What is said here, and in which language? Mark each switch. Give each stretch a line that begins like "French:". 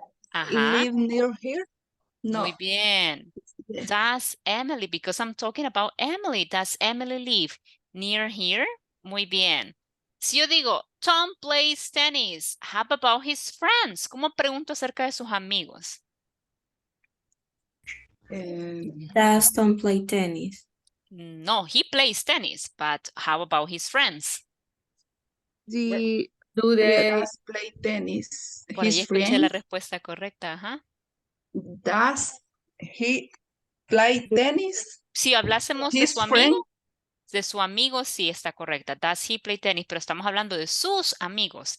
English: Ajá. live near here? No.
Spanish: Muy bien.
English: Does Emily, because I'm talking about Emily, does Emily live near here?
Spanish: Muy bien. Si yo digo,
English: Tom plays tennis, how about his friends?
Spanish: ¿Cómo pregunto acerca de sus amigos?
English: Does Tom play tennis? No, he plays tennis, but how about his friends? Do they play tennis?
Spanish: Por ahí escuché la respuesta correcta, ajá.
English: Does he play tennis?
Spanish: Si hablásemos de su amigo, sí está correcta.
English: Does he play tennis?
Spanish: Pero estamos hablando de sus amigos.